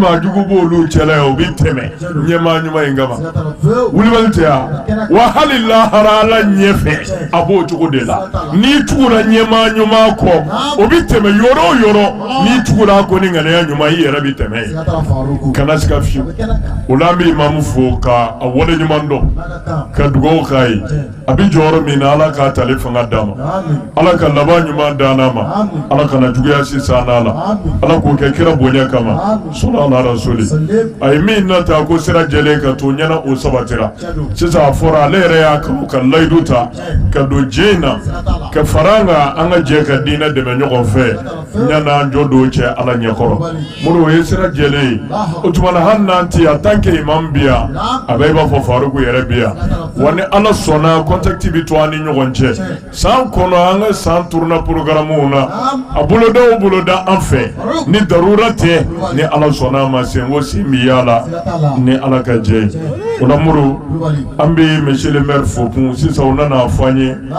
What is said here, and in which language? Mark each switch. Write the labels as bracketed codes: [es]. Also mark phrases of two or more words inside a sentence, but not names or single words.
[bm] maa jugu b'olu cɛla ye o bɛ tɛmɛ ɲɛmaa ɲuman in kama wulibali tɛ yan wa hali lahara Ala ɲɛfɛ a b'o cogo de la n'i tugura ɲɛmaa ɲuman kɔ o bɛ tɛmɛ yɔrɔ o yɔrɔ n'i tugura a kɔ ni ŋaniya ɲuman i yɛrɛ bɛ tɛmɛ yen kana siga fiyewu o la an bɛ imamu fo ka a wale ɲuman dɔn ka dugawu k'a ye a bɛ jɔyɔrɔ min na Ala k'a tali fanga d'a ma Ala ka laban ɲuman d'an ma Ala kana juguya sisan n'a la Ala k'o kɛ kira bonya kama [ar] صلى الله عليه وسلم [bm] a ye min nata ko sira jɛlen ka to ɲɛna o sabatira sisan a fɔra ale yɛrɛ y'a kanu ka layidu ta ka don diɲɛ in na ka fara an kan an ka jɛ ka diinɛ dɛmɛ ɲɔgɔn fɛ ɲana jɔ don cɛ Ala ɲɛkɔrɔ moro o ye sira jɛlen ye o tuma na hali n'an ti [fr] en tant que imam [bm] bi yan a bɛ i b'a fɔ Faruku yɛrɛ bi yan wa ni Ala sɔnna contact bɛ to an ni ɲɔgɔn cɛ san kɔnɔ an ka san turuna programmew na a boloda o boloda an fɛ ni darura tɛ ni Ala sɔnna ma senko sen bi yala ni Ala ka jɛ o la moro an bɛ [fr] monsieur le maire [bm] fo kun sisan o nana fɔ an ye